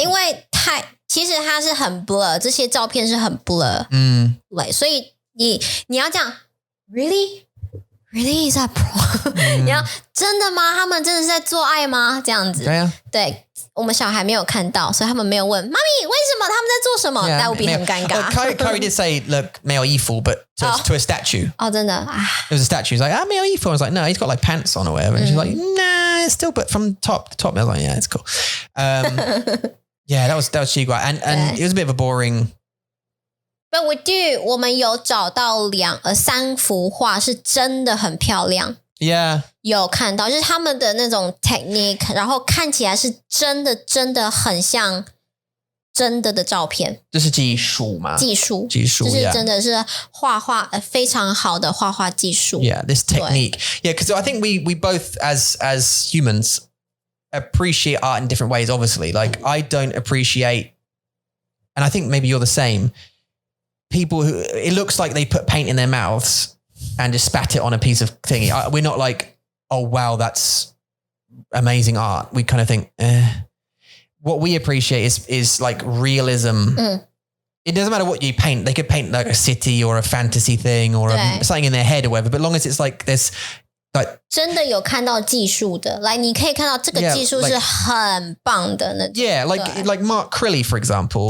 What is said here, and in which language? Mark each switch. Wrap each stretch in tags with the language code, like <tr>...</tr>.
<zh>因为其实它是很 blur， 这些照片是很 blur。所以你要这样</zh> <en>Really is that porn？</en> <zh>你要真的吗？他们真的是在做爱吗？这样子，对，我们小孩没有看到，所以他们没有问妈咪为什么他们在做什么，那会变很尴尬。</zh> <en>Kyrie did say, "Look,</en> <zh>没有衣服</zh> <en>but to a statue."</en> <zh>真的</zh> <en>It was a statue. He's like, "Ah,</en> <zh>没有衣服."</zh> <en>I was like, "No, he's got like pants on or whatever." And she's like, "Nah, it's still but from top to top." I was like, "Yeah, it's cool." Yeah, that was Chigua, and it was a bit of a boring. But we do.</en> <zh>我们有找到3幅画是真的很漂亮。</zh> <en>Yeah.</en> <zh>有看到，就是他们的那种 technique， 然后看起来是真的很像真的照片。这是技术吗？技术，就是真的是画非常好的画画技术。</zh> <en>Yeah, this technique. Yeah, because I think we both as humans appreciate art in different ways. Obviously, like I don't appreciate, and I think maybe you're the same. People who it looks like they put paint in their mouths and just spat it on a piece of thingy. We're not like, oh wow, that's amazing art. We kind of think, What we appreciate is like realism. It doesn't matter what you paint. They could paint like a city or a fantasy thing or something in their head or whatever. But long as it's like this, like</en> <zh>真的有看到技术的，来你可以看到这个技术是很棒的那种。</zh> <en>Yeah, like Mark Crilly, for example.</en>